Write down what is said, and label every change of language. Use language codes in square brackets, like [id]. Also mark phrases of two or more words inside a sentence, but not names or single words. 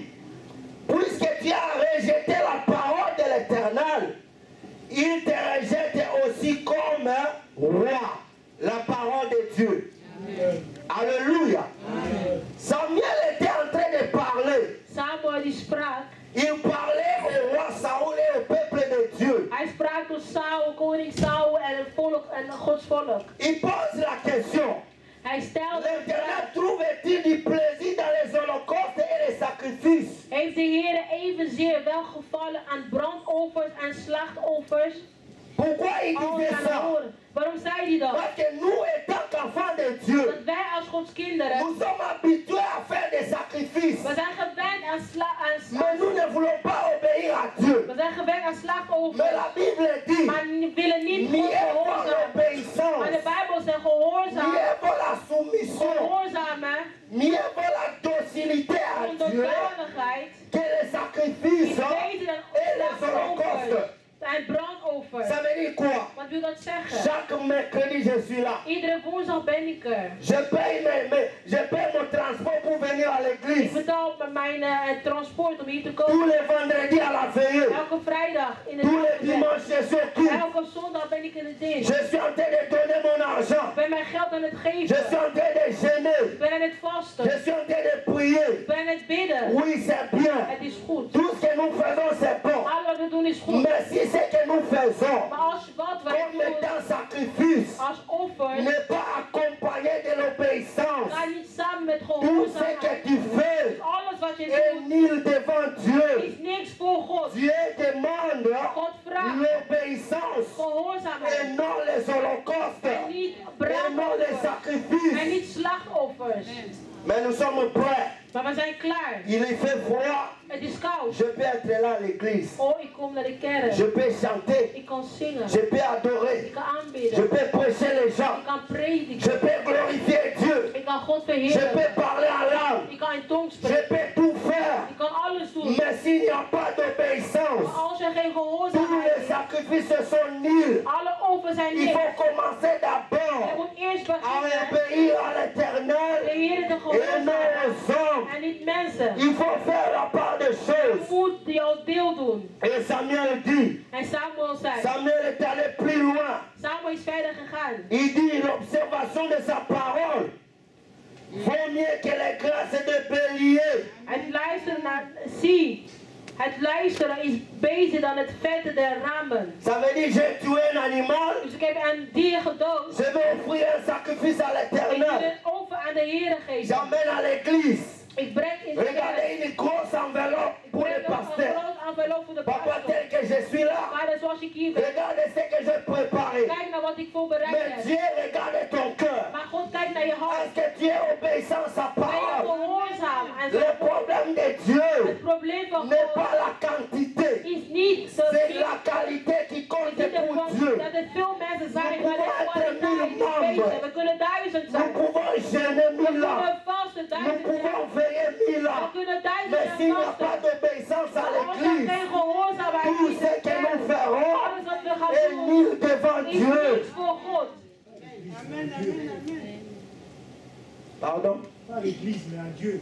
[fr] Puisque tu as rejeté la parole de l'Éternel, il te rejette aussi comme un roi, la parole de Dieu. Amen. Alléluia. Amen. Samuel était en train de parler. [nl] Samuel die sprak. [fr] Il parlait au roi Saoul et au peuple de Dieu. [nl] Hij sprak tot Saul, koning Saul en het volk en Gods volk. [fr] Il pose la question. [nl] Hij stelt [fr] l'Éternel trouve-t-il du plaisir dans les holocaustes et les sacrifices? [nl] Heeft de Heer evenzeer welgevallen aan brandoffers en slachtoffers? [fr] Pourquoi il disait ça? [nl] Waarom zei hij dat? [fr] Parce que nous, étant qu'enfants de Dieu, [nl] dat wij als Gods kinderen, [fr] nous sommes habitués à faire des sacrifices. [nl] We zijn gewend aan [fr] mais nous ne voulons pas obéir à Dieu. [nl] We zijn gewend aan slachtoffers. [fr] Mais la Bible dit, [nl] maar we willen niet God gehoorzamen. Maar de Bijbel zegt gehoorzaam. [fr] Mieux vaut la soumission. [nl] Gehoorzamen. [fr] Mieux vaut la docilité à Dieu que les sacrifices et les holocaustes. [nl] En brandoffer. [fr] Ça veut dire quoi? [nl] Wat wil dat zeggen? [fr] Chaque mercredi je suis là. [nl] Iedere woensdag ben ik er. [fr] Je paye mon transport pour venir à l'église. [nl] Ik betaal mijn transport om hier te komen. [fr] Tous les vendredis à la veillée. [nl] Elke vrijdag in de [fr] tous les dimanches je suis au culte. [nl] Elke zondag ben ik in de dienst. [fr] Je suis en train de donner mon argent. [nl] Ik ben mijn geld aan het geven. [fr] Je suis en train de jeûner. [nl] Ik ben aan het vasten. [fr] Je suis en train de prier. [nl] Ik ben aan het bidden. [fr] Oui, c'est bien. [nl] Het is goed. [fr] Tout ce que nous faisons c'est bon. [nl] Alles wat we doen is goed. [fr] Mais si ce que nous faisons comme étant sacrifice n'est pas accompagné de l'obéissance, tout ce que tu fais est nul devant Dieu. Dieu demande l'obéissance et non les holocaustes et non les sacrifices. Mais nous sommes prêts. [nl] Maar we zijn klaar. [fr] Il fait froid. [nl] Het is koud. [fr] Je peux être là à l'église. [nl] Oh, ik kom naar de kerk. [fr] Je peux chanter. [nl] Ik kan zingen. [fr] Je peux adorer. [nl] Ik kan aanbidden. [fr] Je peux prêcher les gens. [nl] Ik kan prediken. [fr] Je peux glorifier Dieu. [nl] Ik kan God verheerlijken. [fr] Je peux parler en langue. [nl] Ik kan in tong spreken. [fr] Je peux tout faire. [nl] Ik kan alles doen. [fr] Mais s'il n'y a pas d'obéissance, [nl] Maar als er geen gehoorzaamheid [fr] tous les sacrifices sont nuls. [nl] Alle offers zijn [fr] Il [nl] niks. [fr] faut commencer d'abord [nl] Je moet eerst [fr] à [nl] beginnen. [fr] obéir à l'Éternel [nl] De Heer te [fr] et non [nl] gehoorzamen. [fr] aux hommes. [nl] En niet mensen. [fr] Il faut faire la part des choses. [nl] Je moet jouw deel doen. [fr] Et Samuel dit, [nl] En Samuel zei. [fr] Samuel est allé plus loin. [nl] Samuel is verder gegaan. [fr] Il dit l'observation de sa parole vaut mieux que les grâces de bélier. [nl] Het luisteren naar, zie, het luisteren is beter dan het vetten der rammen. [fr] Ça veut dire j'ai tué un animal. [nl] Dus ik heb een dier gedood. [fr] Je vais offrir un sacrifice à [nl] Ik wil [fr] l'Éternel. [nl] het over aan de Heer geven. [fr] J'emmène à l'église. [nl] Ik breng in de kerk. [fr] Regardez une grosse enveloppe pour le [nl] Een [fr] pasteur. [nl] groot envelop voor de [fr] Papa, [nl] pastor. [fr] tel que je suis là, [nl] Maar zoals ik hier ben. [fr] regardez ce que j'ai préparé. [nl] Kijk naar wat ik voorbereid [fr] Mais [nl] heb. [fr] Dieu regarde ton cœur. [nl] Maar God kijkt naar je hart. [fr] Est-ce que tu es obéissant à sa [nl] Ben je [fr] parole? [nl] gehoorzaam aan [fr] Le [nl] zijn woord? [fr] problème de Dieu [nl] Het probleem van [fr] n'est [nl] God [fr] pas la quantité, [nl] is niet [fr] c'est la qualité qui compte pour Dieu. [nl] dat er veel mensen zijn [fr] Nous [nl] waar de [fr] pouvons être [nl] kwaliteit [fr] 1000 [nl] is beter. We kunnen 1000 [fr] Nous [nl] zijn. [fr] pouvons jeûner [nl] We [fr] 1000 ans. [nl] kunnen vasten [fr] Nous pouvons veiller 1000 ans. Mais s'il n'y a pas d'obéissance à l'Église, tout ce que nous ferons est nul devant Dieu. Amen, amen, amen. Pardon? Pas à l'Église, mais à Dieu.